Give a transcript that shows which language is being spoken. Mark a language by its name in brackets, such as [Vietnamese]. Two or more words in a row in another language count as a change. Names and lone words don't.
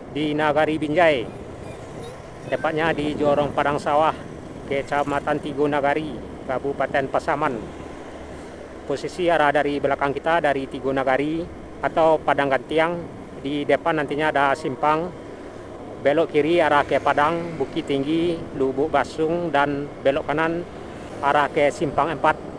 [Indonesian] di Nagari Binjai, tepatnya di Jorong Padang Sawah, Kecamatan Tigo Nagari, Kabupaten Pasaman. Posisi arah dari belakang kita dari Tigo Nagari atau Padang Gantiang. Di depan nantinya ada simpang, belok kiri arah ke Padang, Bukit Tinggi, Lubuk Basung, dan belok kanan arah ke Simpang 4.